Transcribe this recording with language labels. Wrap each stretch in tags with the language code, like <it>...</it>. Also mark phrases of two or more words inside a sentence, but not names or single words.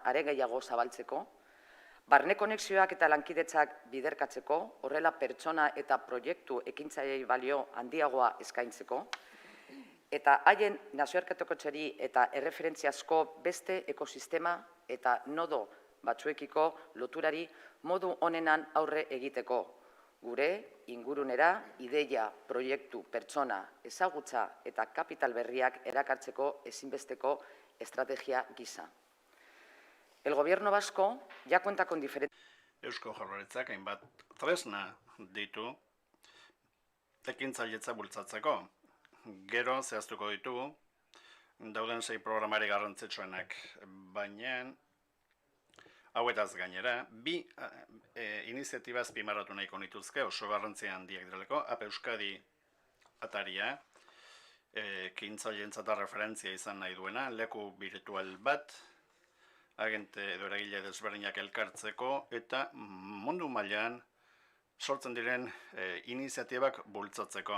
<eu>are gehiago zabaltzeko, barne konexioak eta lankidetzak biderkatzeko, horrela pertsona eta proiektu ekintzailei balio handiagoa eskaintzeko, eta haien nazioartekotzeari eta erreferentziazko beste ekosistema eta nodo batzuekiko loturari modu onenan aurre egiteko, gure ingurunera ideia, proiektu, pertsona, ezagutza eta kapital berriak erakartzeko ezinbesteko estrategia gisa.</eu> <es>El gobierno vasco ya cuenta con diferentes...</es> <eu>Eusko Jaurlaritzak hainbat tresna ditu ekintzailetza bultzatzeko. Gero zehaztuko ditugu dauden 6 programari garrantzitsuenak, baina hauetaz gainera, bi iniziatiba azpimarratu nahiko nituzke, oso garrantzia handiak direlako, AP Euskadi ataria, ekintzailetza eta referentzia izan nahi duena, leku virtual bat, agente edo eragile desberdinak elkartzeko eta mundu mailan sortzen diren iniziatibak bultzatzeko.</eu>